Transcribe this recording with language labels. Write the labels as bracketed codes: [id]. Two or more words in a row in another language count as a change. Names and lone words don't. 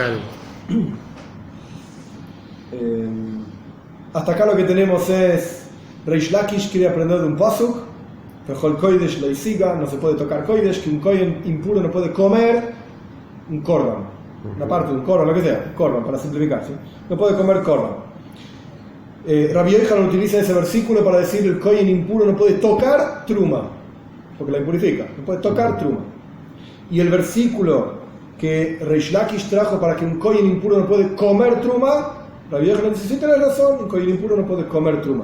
[es] Hasta acá lo que tenemos es Reish Lakish quiere aprender de un pasuk, [he] בכל קדש לא תגע, [es] no se puede tocar koidesh, que un kohen impuro no puede comer un korban, una parte de un korban, lo que sea, korban, para simplificar, ¿sí? No puede comer korban. Rabbi Yochanan utiliza ese versículo para decir el kohen impuro no puede tocar truma, porque la impurifica, no puede tocar truma. Y el versículo que Reish Lakish trajo para que un kohen impuro no puede comer truma, Rabbi Yochanan dice, sí, tenés razón, un kohen impuro no puede comer truma.